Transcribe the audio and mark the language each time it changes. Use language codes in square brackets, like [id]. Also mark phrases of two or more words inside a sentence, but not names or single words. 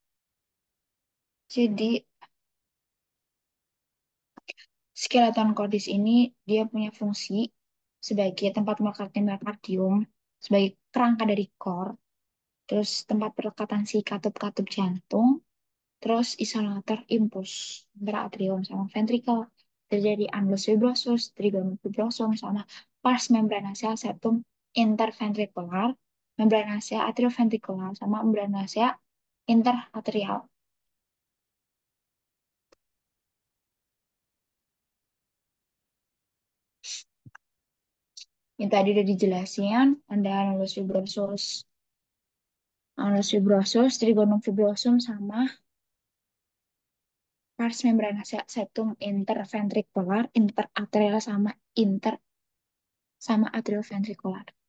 [id] Jadi [la] skeleton cordis [id] ini dia punya fungsi sebagai tempat melekatnya miokardium, sebagai kerangka dari core, terus tempat pelekatan si katup-katup jantung, terus isolator impuls antara atrium sama ventrikel. Terjadi [la] annulus fibrosus, trigonum fibrosum, sama pars membranacea septum interventricular, membranacea atrioventricular, sama membranacea interatrial. [id] Yang tadi udah dijelasin, ada [la] annulus fibrosus, trigonum fibrosum, [id] sama [la] pars membranacea septum interventricular, interatrial, [id] sama atrioventricular.